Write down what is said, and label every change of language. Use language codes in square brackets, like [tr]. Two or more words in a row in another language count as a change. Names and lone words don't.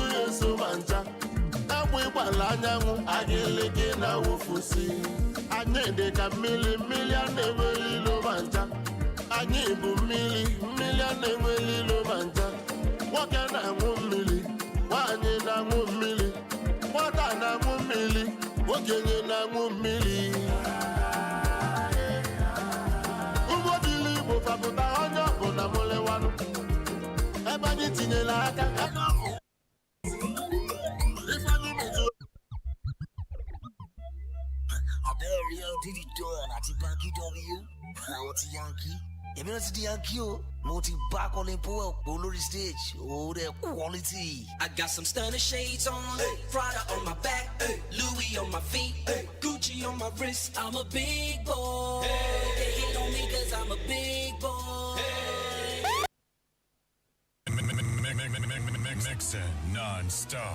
[ig] ya eso ma ncha egbe ịgbala anyanwụ agịlịgị na wụfusi anyị dị ka mmiri mmiri a na-enweli ilo ma ncha anyị bụ mmiri mmiri a na-enweli ilo ma ncha nwoke na-aṅụ mmiri nwaanyị na-aṅụ mmiri nwata na-aṅụ mmiri okenye na-aṅụ mmiri ụgbọ dịla Igbo fapụta onye ọbụla mụlewanụ ebe anyị tinyela aka [yo] Abẹ́rẹ́ dídì dán àti báńkì W àwọn ti Yankee èmi náà ti di Yankee o mo ti bá Colin Powell pò lórí stage ó dẹ̀ quality. [en] I got some stunning shades on, Prada on my back, Louis on my feet, Gucci on my wrist. I'm a big boy. They hate on me 'cause I'm a big boy. Mixing non-stop.